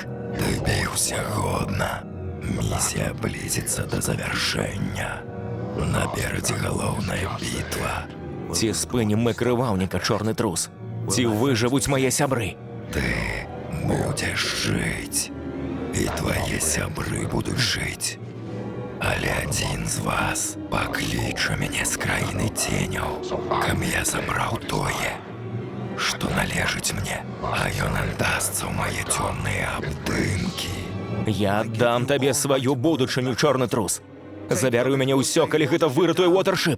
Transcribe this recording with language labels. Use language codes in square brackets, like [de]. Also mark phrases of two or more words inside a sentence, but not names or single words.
[be] Ты біўся годна. Місія блізіцца да завяршэння. Наперадзе галоўная бітва. Ці спынім мы крываўніка, чорны трус? Ці выжывуць мае сябры? Ты будзеш жыць. [ru] и твои сябры будут жить. [be] Але [ru] один из вас [be] пакліча мяне з краіны ценяў, каб я забраў тое, што належыць мне, а ён аддасца ў мае цёмныя абдымкі. Я аддам табе сваю будучыню, чорны трус. Забяры ў мяне ўсё, калі гэта выратуе Watership.